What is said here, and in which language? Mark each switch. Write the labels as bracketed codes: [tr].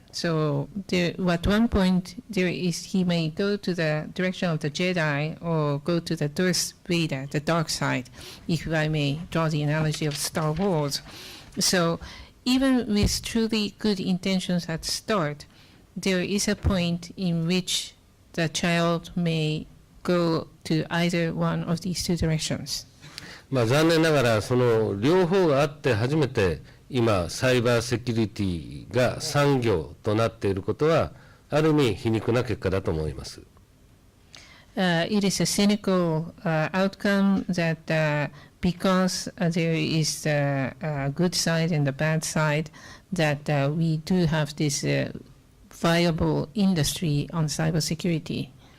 [en] So at one point, he may go to the direction of the Jedi or go to the Darth Vader, the dark side, if I may draw the analogy of Star Wars. So even with truly good intentions at start, there is a point in which the child may go to either one of these two directions. [ja] 残念ながらその両方があって初めて今サイバーセキュリティが産業となっていることはある意味皮肉な結果だと思います。 [en] It is a cynical outcome that because there is the good side and the bad side, that we do have this viable industry on cybersecurity.